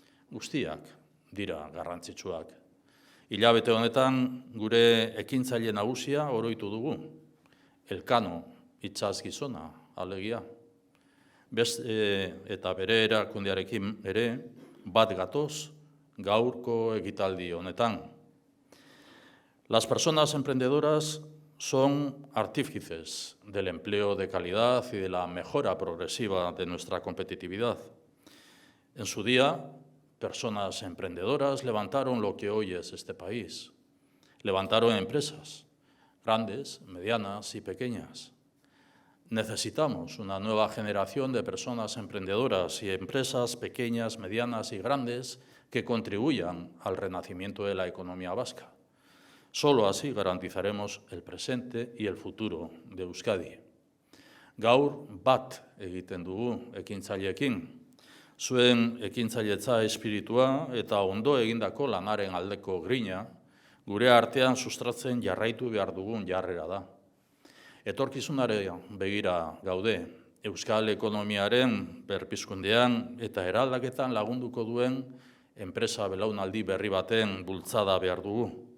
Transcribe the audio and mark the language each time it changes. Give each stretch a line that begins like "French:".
Basque: Guztiak dira garrantzitsuak. Hilabete honetan gure ekintzaile nagusia oroitu dugu. Elkano itsas gizona alegia. Eta bere erakundearekin ere bat gatoz gaurko ekitaldi honetan.
Spanish: Las personas emprendedoras son artífices del empleo de calidad y de la mejora progresiva de nuestra competitividad. En su día, personas emprendedoras levantaron lo que hoy es este país. Levantaron empresas, grandes, medianas y pequeñas. Necesitamos una nueva generación de personas emprendedoras y empresas pequeñas, medianas y grandes que contribuyan al renacimiento de la economía vasca. Solo así garantizaremos el presente y el futuro de Euskadi.
Basque: Gaur bat egiten dugu ekintzaileekin. Zuen ekintzailetza espiritua eta ondo egindako lanaren aldeko grina gure artean sustratzen jarraitu behar dugun jarrera da. Etorkizunare begira gaude, euskal ekonomiaren berpizkundean eta eraldaketan lagunduko duen enpresa belaunaldi berri baten bultzada behar dugu.